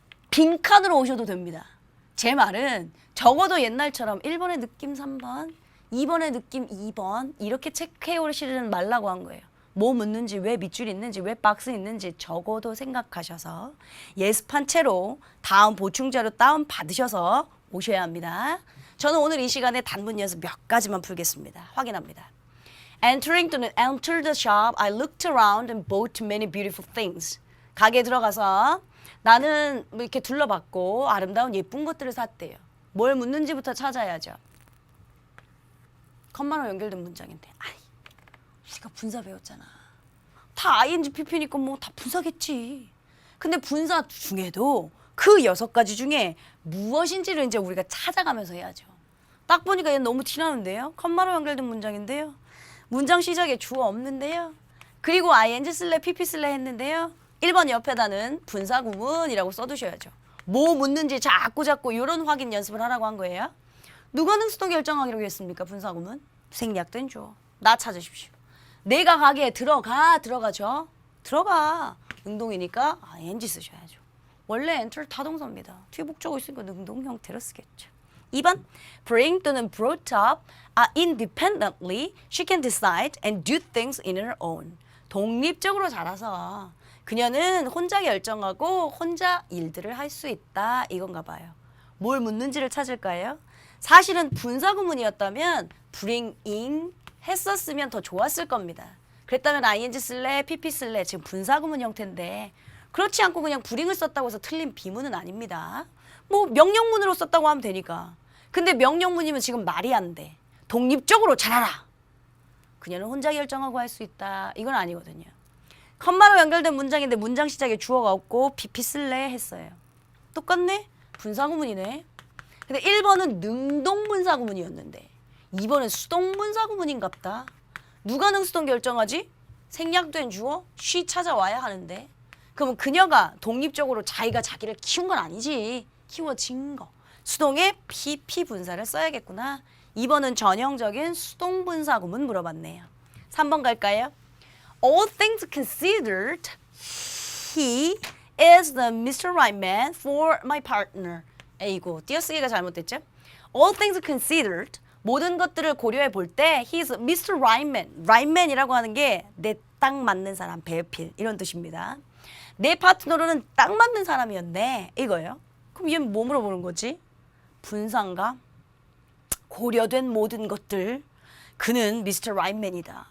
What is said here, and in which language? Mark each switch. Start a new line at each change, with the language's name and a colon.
Korean: 빈칸으로 오셔도 됩니다. 제 말은 적어도 옛날처럼 1번의 느낌 3번, 2번의 느낌 2번 이렇게 체크해 오시는 말라고 한 거예요. 뭐 묻는지, 왜 밑줄 있는지, 왜 박스 있는지 적어도 생각하셔서 예습한 채로 다음 보충자료 다운 받으셔서 오셔야 합니다. 저는 오늘 이 시간에 단문 연습 몇 가지만 풀겠습니다. 확인합니다.
English: Entering
Korean: 또는
English: enter the shop, I looked around and bought many beautiful things.
Korean: 가게에 들어가서 나는 이렇게 둘러봤고 아름다운 예쁜 것들을 샀대요. 뭘 묻는지부터 찾아야죠. 컴마로 연결된 문장인데 우리가 분사 배웠잖아. 다 ing, pp니까 뭐 다 분사겠지. 근데 분사 중에도 그 6가지 중에 무엇인지를 이제 우리가 찾아가면서 해야죠. 딱 보니까 얘 너무 티나는데요. 컴마로 연결된 문장인데요. 문장 시작에 주어 없는데요. 그리고 ing 쓸래 pp 쓸래 했는데요. 1번 옆에다는 분사 구문이라고 써두셔야죠. 뭐 묻는지 자꾸 이런 확인 연습을 하라고 한 거예요. 누가 능수동 결정하기로 했습니까? 분사 구문. 생략된 주어. 나 찾으십시오. 내가 가게에 들어가죠. 들어가. 능동이니까 ing 쓰셔야죠. 원래 enter 타동사입니다. 뒤에 목적어 있으니까 능동 형태로 쓰겠죠.
English: 2번 bring
Korean: 또는
English: brought up independently. She can decide and do things in her own.
Korean: 독립적으로 자라서 그녀는 혼자 결정하고 혼자 일들을 할 수 있다. 이건가 봐요. 뭘 묻는지를 찾을까요? 사실은 분사 구문이었다면 bring in 했었으면 더 좋았을 겁니다. 그랬다면 ing 쓸래, pp 쓸래 지금 분사 구문 형태인데 그렇지 않고 그냥 bring을 썼다고 해서 틀린 비문은 아닙니다. 뭐 명령문으로 썼다고 하면 되니까. 근데 명령문이면 지금 말이 안 돼. 독립적으로 자라라. 그녀는 혼자 결정하고 할 수 있다. 이건 아니거든요. 컴마로 연결된 문장인데 문장 시작에 주어가 없고 pp 쓸래 했어요. 똑같네? 분사구문이네. 근데 1번은 능동분사구문이었는데 2번은 수동분사구문인갑다. 누가 능수동 결정하지? 생략된 주어 she 찾아와야 하는데 그러면 그녀가 독립적으로 자기가 자기를 키운 건 아니지. 키워진 거. 수동에 pp 분사를 써야겠구나. 2번은 전형적인 수동분사구문 물어봤네요. 3번 갈까요?
English: All things considered, he is the Mr. Right man for my partner.
Korean: 에이고, 띄어쓰기가 잘못됐죠?
English: All things considered,
Korean: 모든 것들을 고려해 볼 때
English: he is Mr. Right man.
Korean: Right man이라고 하는 게 내 딱 맞는 사람, 배필 이런 뜻입니다. 내 파트너로는 딱 맞는 사람이었네. 이거예요. 그럼 얘는 뭐 물어보는 거지? 분사인가? 고려된 모든 것들. 그는 미스터 라인맨이다.